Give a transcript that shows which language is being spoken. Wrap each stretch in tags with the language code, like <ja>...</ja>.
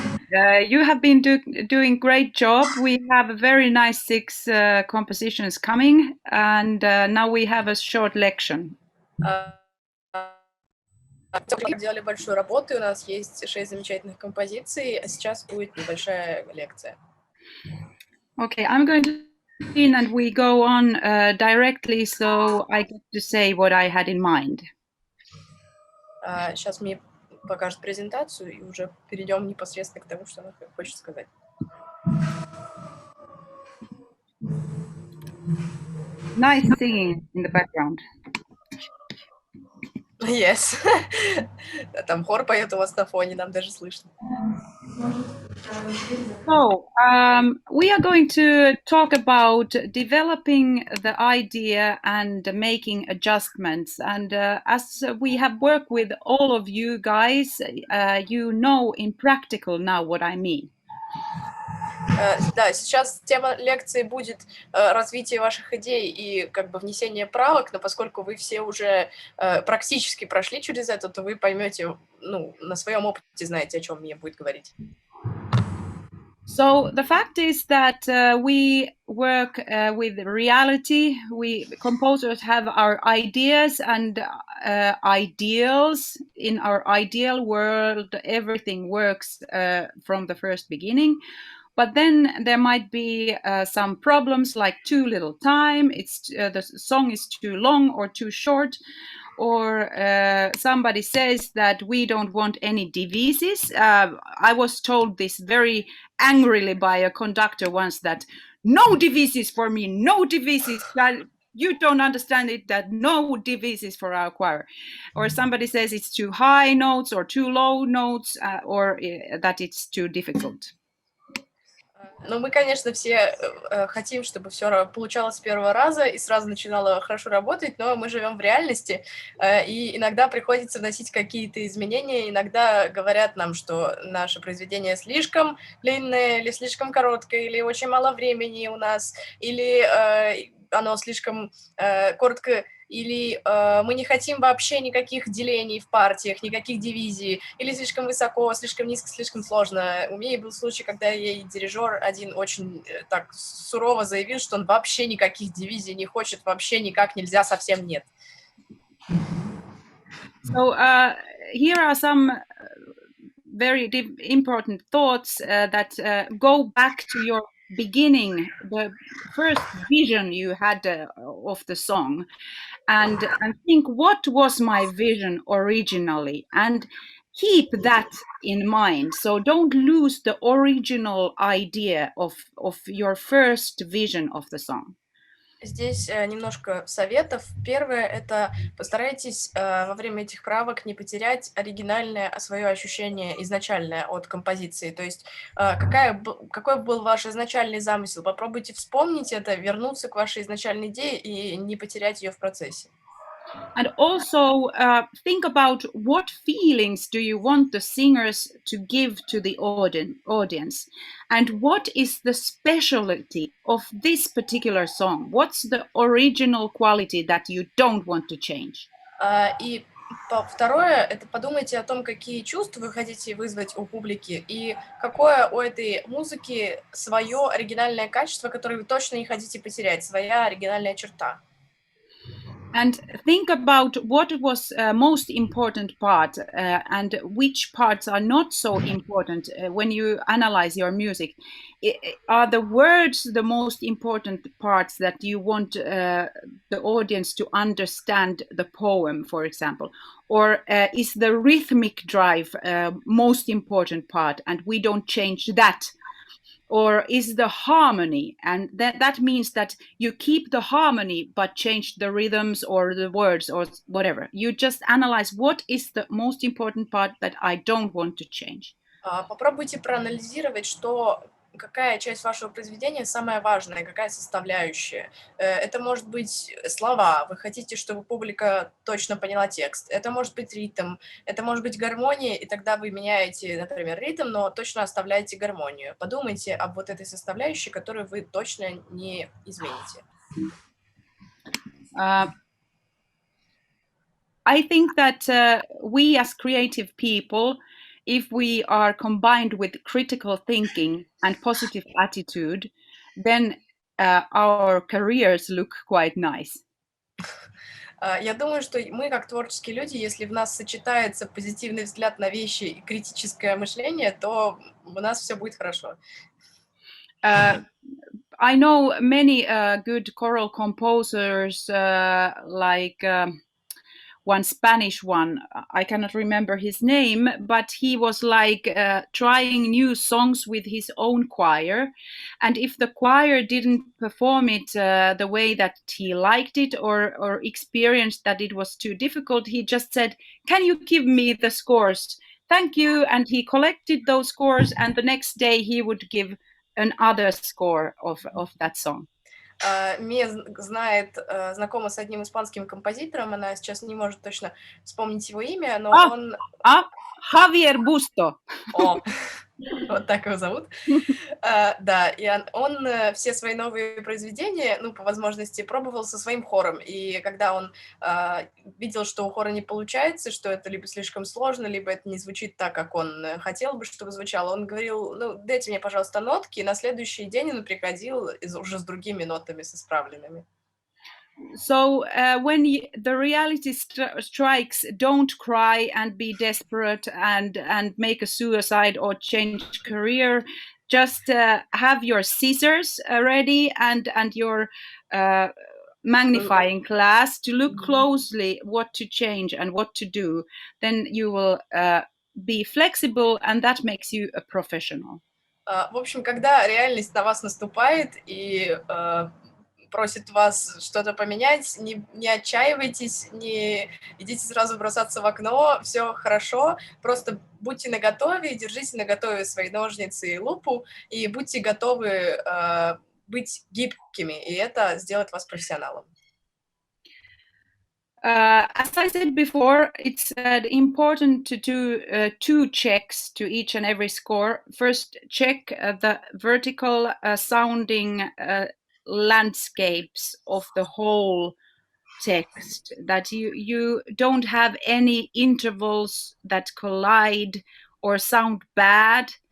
<en>You have been doing great job. We have a very nice 6 compositions coming, and now we have a short lection.</en> <ru>Мы делали большую работу, и у нас есть 6 замечательных композиций, а сейчас будет небольшая лекция.</ru> <en>Okay, I'm going to begin, and we go on directly, so I get to say what I had in mind.</en> <ru>Сейчас Мия покажет презентацию, и уже перейдем непосредственно к тому, что она хочет сказать.</ru> <en>Nice singing in the background. Yes.</en> <ru>Там хор поет у вас на фоне, нам даже слышно.</ru> <en>So, we are going to talk about developing the idea and making adjustments. And as we have worked with all of you guys, you know in practical now what I mean.</en> <ru>Да, сейчас тема лекции будет развитие ваших идей и как бы внесение правок, но поскольку вы все уже практически прошли через это, то вы поймете, ну, на своем опыте знаете, о чем Мия будет говорить.</ru> <en>So the fact is that we work with reality. We composers have our ideas and ideals. In our ideal world, everything works from the first beginning. But then there might be some problems like too little time. The song is too long or too short. Or somebody says that we don't want any devices. I was told this very angrily by a conductor once that no devices for me, no devices. You don't understand it, that no devices for our choir. Or somebody says it's too high notes or too low notes, or that it's too difficult.</en> <ru>Ну, мы, конечно, все хотим, чтобы все получалось с первого раза и сразу начинало хорошо работать, но мы живем в реальности, и иногда приходится вносить какие-то изменения. Иногда говорят нам, что наше произведение слишком длинное или слишком короткое, или очень мало времени у нас, или оно слишком коротко, или мы не хотим вообще никаких делений в партиях, никаких дивизий, или слишком высоко, слишком низко, слишком сложно. У Мии был случай, когда ей дирижёр один очень так сурово заявил, что он вообще никаких дивизий не хочет, вообще никак нельзя, совсем нет.</ru> <en>So here are some very important thoughts that go back to your beginning, the first vision you had of the song, and think, what was my vision originally, and keep that in mind. So don't lose the original idea of your first vision of the song.</en> <ru>Здесь немножко советов. Первое — это постарайтесь во время этих правок не потерять оригинальное свое ощущение изначальное от композиции. То есть какой был ваш изначальный замысел? Попробуйте вспомнить это, вернуться к вашей изначальной идее и не потерять ее в процессе.</ru> <en>And also think about what feelings do you want the singers to give to the audience, and what is the specialty of this particular song? What's the original quality that you don't want to change?</en> <ru>И второе — это подумайте о том, какие чувства вы хотите вызвать у публики и какое у этой музыки свое оригинальное качество, которое вы точно не хотите потерять, своя оригинальная черта.</ru> <en>And think about what was most important part and which parts are not so important when you analyze your music. Are the words the most important parts that you want the audience to understand the poem, for example? Or is the rhythmic drive most important part and we don't change that? Or is the harmony, and that means that you keep the harmony but change the rhythms or the words or whatever. You just analyze what is the most important part that I don't want to change.</en> <ru>Попробуйте проанализировать, что какая часть вашего произведения самая важная, какая составляющая. Это может быть слова, вы хотите, чтобы публика точно поняла текст. Это может быть ритм, это может быть гармония, и тогда вы меняете, например, ритм, но точно оставляете гармонию. Подумайте об вот этой составляющей, которую вы точно не измените.</ru> <en>I think that we as creative people, if we are combined with critical thinking and positive attitude, then our careers look quite nice.</en> <ru>Я думаю, что мы, как творческие люди, если в нас сочетается позитивный взгляд на вещи и критическое мышление, то у нас все будет хорошо.</ru> <en>I know many good choral composers, like one Spanish one. I cannot remember his name, but he was like trying new songs with his own choir. And if the choir didn't perform it the way that he liked it or experienced that it was too difficult, he just said, "Can you give me the scores? Thank you." And he collected those scores, and the next day he would give another score of that song.</en> <ru>Мия знает, знакома с одним испанским композитором, она сейчас не может точно вспомнить его имя, но он... Javier Busto. О, вот так его зовут. Да, и он все свои новые произведения, ну, по возможности, пробовал со своим хором. И когда он видел, что у хора не получается, что это либо слишком сложно, либо это не звучит так, как он хотел бы, чтобы звучало, он говорил, ну, дайте мне, пожалуйста, нотки, и на следующий день он приходил уже с другими нотами, с исправленными.</ru> <en>So when the reality strikes, don't cry and be desperate and make a suicide or change career. Just have your scissors ready and your magnifying glass to look closely what to change and what to do. Then you will be flexible, and that makes you a professional.</en> <ru>В общем, когда реальность на вас наступает и просит вас что-то поменять, не отчаивайтесь, не идите сразу бросаться в окно, все хорошо, просто будьте наготове, держите наготове свои ножницы и лупу, и будьте готовы быть гибкими, и это сделает вас профессионалом.</ru> <en>As I said before, it's important to do 2 checks to each and every score. First, check the vertical sounding landscapes of the whole text, that you don't have any intervals that collide or sound bad.</en>